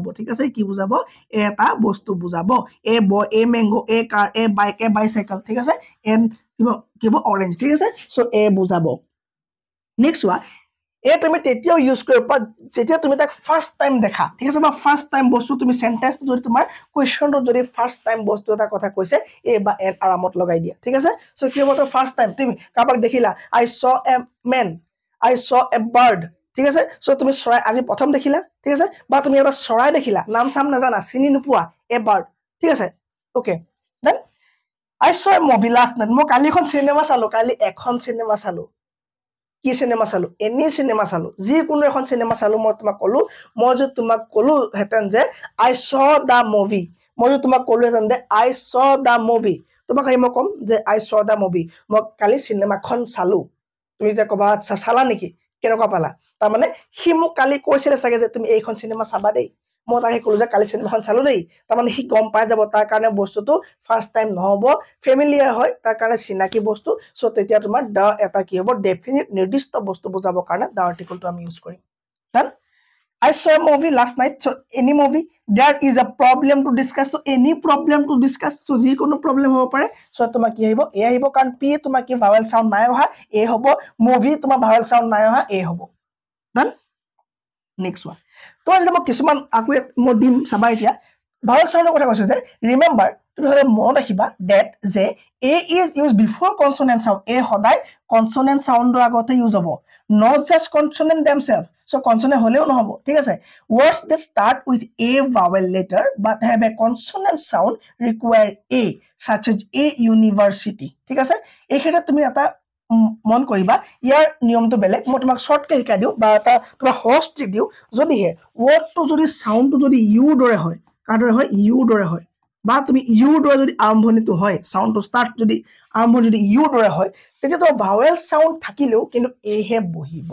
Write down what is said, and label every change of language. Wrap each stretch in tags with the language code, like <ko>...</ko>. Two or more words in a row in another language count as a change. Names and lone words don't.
<as>ঠিক আছে কি বুজাব এটা বস্তু বুজাব</as> <en>a boy a mango a car a bike a bicycle</en> <as>ঠিক আছে এন কি হ'ব অৰেঞ্জ ঠিক আছে</as> <en>so a</en> <as>বুজাব নেক্সট চোৱা তুমি তেতিয়াও ইউজ কৰিব পাৰা যেতিয়া তুমি তাক</as> <en>first time</en> <as>দেখা ঠিক আছে বা</as> <en>first time</en> <as>বস্তু তুমি চেণ্টেন্সটো যদি তোমাৰ কুৱেশ্যনটোত যদি</as> <en>first time</en> <as>বস্তু এটা কথা কৈছে এ বা এন আৰামত লগাই দিয়া ঠিক আছে চ' কি হ'ব</as> <en>first time</en> <as>তুমি কাৰোবাক দেখিলা</as> <en>I saw a bird</en> <as>ঠিক আছে চ' তুমি চৰাই আজি প্ৰথম দেখিলা ঠিক আছে বা তুমি এটা চৰাই দেখিলা নাম চাম নাজানা চিনি নোপোৱা</as> <en>a bird</en> <as>ঠিক আছে</as> <en>okay then I saw a movie last night.</en> <as>মই কালি এখন সিনেমা চালো, কালি এখন সিনেমা চালো। কি সিনেমা চালো? এনি সিনেমা চালো। যিকোনো এখন সিনেমা চালো মই তোমাক কলো, মই যে তোমাক কলো হেতেন যে</as> <en>I saw the movie.</en> <as>মই যে তোমাক কলো হেতেন যে</as> <en>I saw the movie.</en> <as>তোমাক আহি মই কম যে</as> <en>I saw the movie.</en> <as>মই কালি সিনেমাখন চালো। তুমি যে কবা চালা নেকি? কেনেকুৱা পালা? তাৰ মানে সি মোক কালি কৈছিলে চাগে যে তুমি এইখন সিনেমা চাবা দেই। মই তাকে কলো যে কালি সিনেমাখন চালো দেই। তাৰ মানে সি গম পাই যাব তাৰ কাৰণে বস্তুটো</as> <en>first time</en> <as>নহব, ফেমিলিয়াৰ হয়, তাৰ কাৰণে চিনাকি বস্তু। সো তেতিয়া তোমাৰ দা এটা কি হ'ব ডেফিনিট নিৰ্দিষ্ট বস্তু বুজাবৰ কাৰণে</as> <en>the article</en> <as>আমি ইউজ কৰিম।</as> <en>Done? I saw a movie last night. So any movie, there is a problem to discuss. So any problem to discuss.</en> <as>So যিকোনো problem হ'ব পাৰে। So তোমাৰ কি আহিব? A আহিব কাৰণ P তোমাৰ কি</as> <en>vowel sound</en> <as>নাই অহা, A হ'ব। Movie তোমাৰ</as> <en>vowel sound</en> <as>নাই অহা, A হ'ব। Done?</as> <en>Next one.</en> <as>তো আজি মই কিছুমান আকৌ মই দিম চাবা এতিয়া।</as> <en>vowel soundৰ</en> <as>কথা কৈছে যে</as> <en>remember</en> <as>তুমি হলে মনত ৰাখিবা</as> <en>that যে A is used before consonant sound.</en> <as>A সদায়</as> <en>consonant soundৰ</en> <as>আগতে ইউজ হ'ব।</as> <en>Not just consonant themselves. So consonant</en> <as>হলেও নহব, ঠিক আছে?</as> <en>Words that start with a vowel letter but have a consonant sound require a, such as a university.</en> <as>ঠিক আছে? এই ক্ষেত্ৰত তুমি এটা মন কৰিবা ইয়াৰ নিয়মটো বেলেগ। মই তোমাক শৰ্টকে শিকাই দিওঁ বা এটা তোমাৰ সহজ ট্ৰিক দিওঁ। যদিহে ৱৰ্ডটো যদি সাউণ্ডটো যদি ইউ দৰে হয়, কাৰ দৰে হয়? ইউ দৰে হয়, বা তুমি ইউ দৰে যদি আৰম্ভণিটো হয়,</as> <en>sound start</en> <as>যদি আৰম্ভণি যদি ইউ দৰে হয়, তেতিয়া তো</as> <en>vowel sound</en> <as>থাকিলেও কিন্তু এহে বহিব।</as>